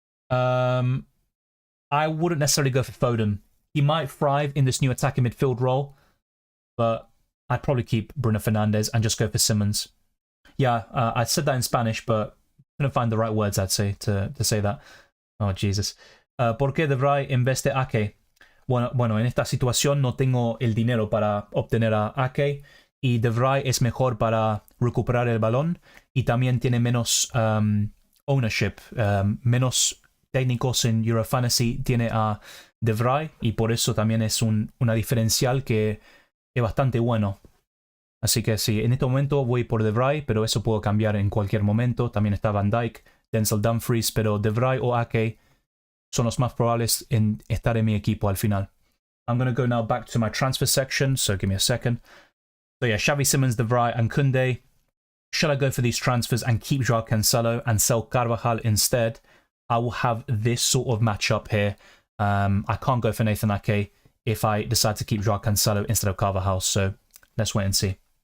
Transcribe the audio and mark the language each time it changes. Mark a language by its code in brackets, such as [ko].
[en] I wouldn't necessarily go for Foden. He might thrive in this new attacking midfield role, but I'd probably keep Bruno Fernandes and just go for Simmons. Yeah, I said that in Spanish, but couldn't find the right words, I'd say, to say that. Oh, Jesus. [es] ¿Por qué De Vrij en vez de Ake? Bueno, en esta situación no tengo el dinero para obtener a Ake y De Vrij es mejor para recuperar el balón y también tiene menos ownership, menos técnicos en Eurofantasy tiene a De Vrij y por eso también es una diferencial que es bastante bueno. Así que sí, en este momento voy por De Vrij, pero eso puedo cambiar en cualquier momento. También está Van Dijk, Denzel Dumfries, pero De Vrij o Ake son los más probables en estar en mi equipo al final. [en] I'm going to go now back to my transfer section, so give me a second. So yeah, Xavi Simmons, De Vrij and Koundé. Shall I go for these transfers and keep Joao Cancelo and sell Carvajal instead? I will have this sort of matchup here. I can't go for Nathan Ake if I decide to keep Joao Cancelo instead of Carvajal, so let's wait and see.